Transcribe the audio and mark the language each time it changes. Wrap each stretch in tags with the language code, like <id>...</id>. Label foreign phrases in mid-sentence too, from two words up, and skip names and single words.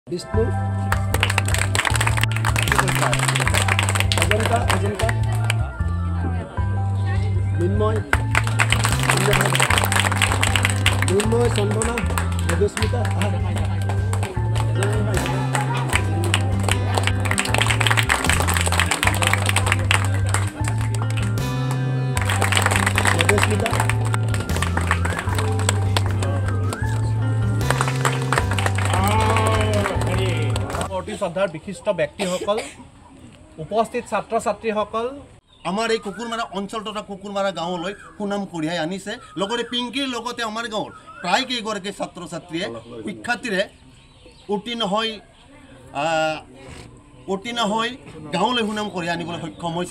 <as>विष्णु अजंता अजंता मिन्मय मिन्मय चंदना मधुस्मिता मधुस्मिता শ্ৰদ্ধাৰ বিশিষ্ট ব্যক্তিসকল উপস্থিত ছাত্ৰ ছাত্ৰীসকল আমাৰ এই কুকুৰমাৰা অঞ্চল তথা কুকুৰমাৰা গাঁৱলৈ সুনাম কঢ়িয়াই আনিছে লগতে পিংকিৰ লগতে আমাৰ গাঁৱৰ প্ৰায় কেইগৰাকী ছাত্ৰ ছাত্ৰীয়ে শিক্ষাৰ্থীৰে উত্তীৰ্ণ হৈ গাঁৱলৈ সুনাম কঢ়িয়াই আনিবলৈ সক্ষম হৈছে।</as>